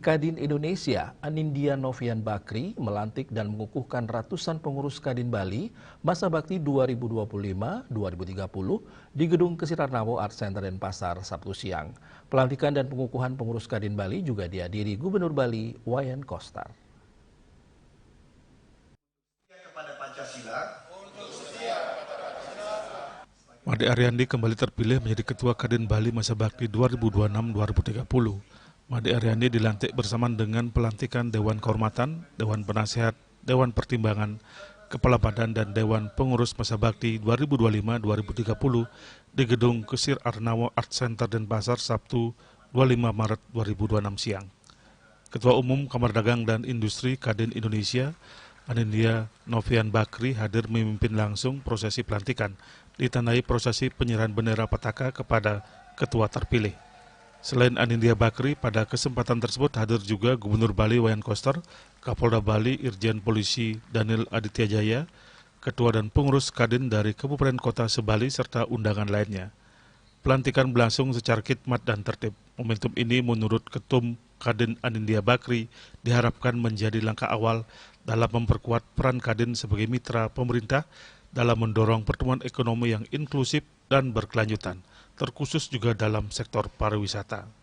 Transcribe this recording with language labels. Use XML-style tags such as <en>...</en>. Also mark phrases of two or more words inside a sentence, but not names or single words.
<id>Kadin Indonesia, Anindya Novian Bakri, melantik dan mengukuhkan ratusan pengurus Kadin Bali masa bakti 2025-2030 di Gedung Kesir Arnavo Art Center Denpasar Sabtu siang. Pelantikan dan pengukuhan pengurus Kadin Bali juga dihadiri Gubernur Bali, Wayan Koster. Kepada Pancasila. Made Ariandi kembali terpilih menjadi Ketua Kadin Bali masa bakti 2026-2030. Made Ariandi dilantik bersamaan dengan pelantikan Dewan Kehormatan, Dewan Penasehat, Dewan Pertimbangan, Kepala Badan dan Dewan Pengurus masa bakti 2025-2030 di Gedung Kesir Arnavo Art Center Denpasar Sabtu 25 Maret 2026 siang. Ketua Umum Kamar Dagang dan Industri Kadin Indonesia, Anindya Novian Bakri, hadir memimpin langsung prosesi pelantikan, ditandai prosesi penyerahan bendera Pataka kepada ketua terpilih. Selain Anindya Bakri, pada kesempatan tersebut hadir juga Gubernur Bali Wayan Koster, Kapolda Bali Irjen Polisi Daniel Aditya Jaya, ketua dan pengurus Kadin dari Kabupaten Kota se-Bali serta undangan lainnya. Pelantikan berlangsung secara khidmat dan tertib. Momentum ini menurut Ketum Kadin Anindya Bakri diharapkan menjadi langkah awal dalam memperkuat peran Kadin sebagai mitra pemerintah dalam mendorong pertumbuhan ekonomi yang inklusif dan berkelanjutan, terkhusus juga dalam sektor pariwisata.</id>